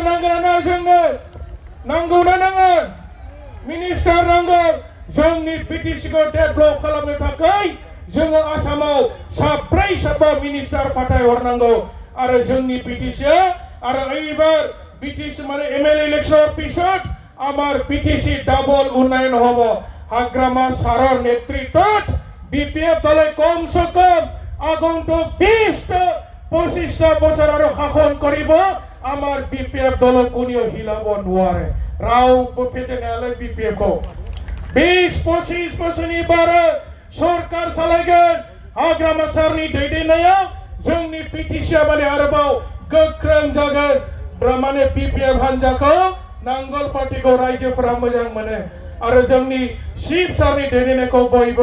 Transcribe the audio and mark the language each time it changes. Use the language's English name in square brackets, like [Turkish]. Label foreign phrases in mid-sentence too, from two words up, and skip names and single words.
[Bodo] नांगोन ना जोंनो नांगौ ना नाङा मिनिस्टार नांगौ जोंनि पिटिसिखौ डेभेलप खालामनो थाखाय जोङो आसामाव साब्रै साबा मिनिस्टार फाथायहरनांगौ आरो जोंनि पिटिसिआ आरो [Assamese] এইবাৰ पिटिसि মানে एमएलए इलेक्शনৰ পিছত আমাৰ पिटिसि ডাবল উন্নয়ন হ'ব হাগ্ৰামা সাৰৰ নেতৃত্বত বিপিএফ দলে কমসে কম আগন্তুক ২০-২৫টা বছৰ আৰু শাসন কৰিব আমাৰ বিপিএফ দলক কোনেও হিলাব নোৱাৰে [Bodo] ৰাওবো फेजेननायालाय বিপিএফखौ ২০-২৫ बोसोरनि बारा सरकार सालायगोन हाग्रामा सारनि दैदेननायाव जोंनि पिटिसिआ माने आरोबाव गोख्रों जागोन माने बिपिएफ हान्जाखौ नांगोल पार्टीखौ रायजोफोरा मोजां मोनो आरो जोंनि शिव सारनि दैदेननायखौ बयबो